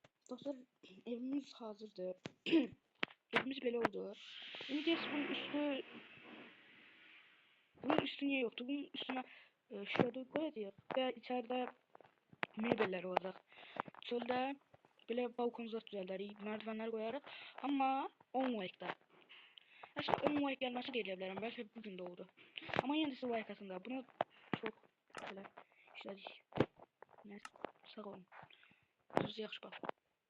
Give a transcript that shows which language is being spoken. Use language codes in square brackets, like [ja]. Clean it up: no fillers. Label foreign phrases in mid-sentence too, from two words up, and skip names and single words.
[az] Dostlar, evimiz hazırdır. Evimiz belə oldu. İndi biz bunun üstü niye yoktu? [tr] Bunun üstüne şurada koyacağız ve içeride [az] mebellər olacaq. Çöldə belə balkon zat düzəldərik, merdivenler koyarıq. Amma 10 like'da. [tr] Aslında 10 like gelmesi de diyebilirim. Belki bugün de oldu. Ama yine de size like atın da. Bunu çok böyle işledik. Neyse, [az] sağ olun. Özünüze yaxşı baxın.